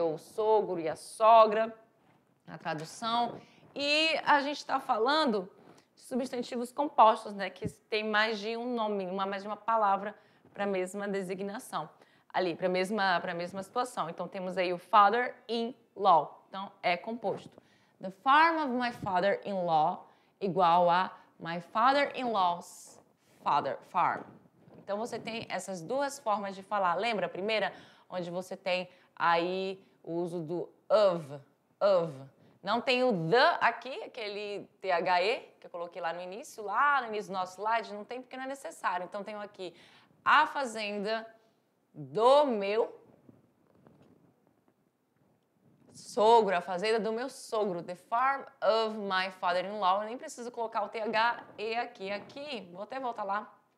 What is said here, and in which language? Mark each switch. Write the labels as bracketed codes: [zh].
[pt] O sogro e a sogra, a tradução. E a gente está falando de substantivos compostos, né, que tem mais de um nome, mais de uma palavra para a mesma designação. Ali, para a mesma situação. Então, temos aí o father-in-law. Então, é composto. [en] The farm of my father-in-law [pt] igual a [en] my father-in-law's farm. [pt] Então, você tem essas duas formas de falar. Lembra a primeira? Onde você tem aí o uso do of. Não tem o the aqui, aquele THE, que eu coloquei lá no início do nosso slide. Não tem porque não é necessário. Então, tenho aqui a fazenda do meu sogro, a fazenda do meu sogro, [en] the farm of my father-in-law. [pt] Eu nem preciso colocar o THE aqui. Vou até voltar lá.